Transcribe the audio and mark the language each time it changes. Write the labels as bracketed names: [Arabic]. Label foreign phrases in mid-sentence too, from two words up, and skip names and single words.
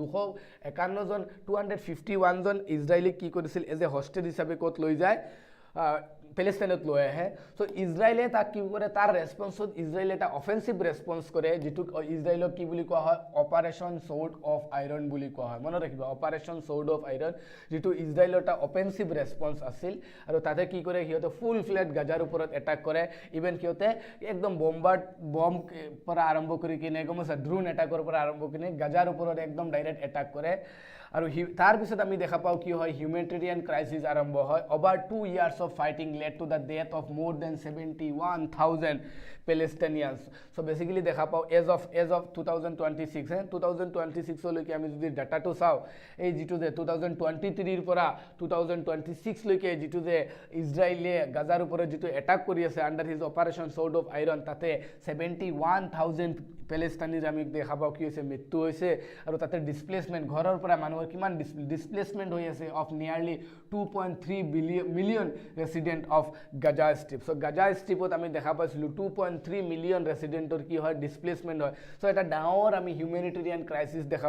[Assamese] 251 জন ইজৰাইলীক কি কৰিছিল [English] as a hostage [Assamese] হিচাপে ক'ত লৈ যায় পেলেষ্টাইনত লৈ আহে সো ইজৰাইলে তাক কি কৰে তাৰ ৰেছপন্সত ইজৰাইলে এটা [English] offensive response [Assamese] কৰে যিটো ইজৰাইলক কি বুলি কোৱা হয় অপাৰেশ্যন ছৰ্ড অফ আইৰণ বুলি কোৱা হয় মনত ৰাখিবা অপাৰেশ্যন ছৰ্ড অফ আইৰণ যিটো ইজৰাইলৰ এটা [English] offensive response [Assamese] আছিল আৰু তাতে কি কৰে সিহঁতে [English] full fledged [Assamese] গাজাৰ ওপৰত এটাক কৰে ইভেন সিহঁতে একদম বম পৰা আৰম্ভ কৰি কিনে গম আছে [English] drone attackৰ [Assamese] পৰা আৰম্ভ কিনে গাজাৰ ওপৰত একদম [English] direct attack [Assamese] কৰে আৰু তাৰপিছত আমি দেখা পাওঁ কি হয় [English] humanitarian crisis [Assamese] আৰম্ভ হয় [English] over 2 years of fighting led to the death of more than 71,000 Palestinians. So basically [Assamese] দেখা পাওঁ [English] as of 2026 [Assamese] 2026 লৈকে আমি যদি ডাটাটো চাওঁ এই যিটো যে 2023 ৰ পৰা 2026 লৈকে যিটো যে ইজৰাইলে গাজাৰ ওপৰত যিটো এটাক কৰি আছে [English] under his [Assamese] অপাৰেশ্যন ছৰ্ড অফ আইৰণ তাতে 71,000 পেলেষ্টাইনিজ আমি দেখা পাওঁ কি হৈছে মৃত্যু হৈছে আৰু তাতে ডিছপ্লেচমেণ্ট ঘৰৰ পৰা মানুহৰ কিমান ডিছপ্লেচমেণ্ট হৈ আছে [English] of nearly 2.3 million resident of Gaza Strip so [Assamese] গাজা ষ্ট্ৰিপত আমি দেখা পাইছিলোঁ [English] 2.3 million residentৰ [Assamese] কি হয় ডিছপ্লেচমেণ্ট হয় সো এটা ডাঙৰ আমি [English] humanitarian crisis [Assamese] দেখা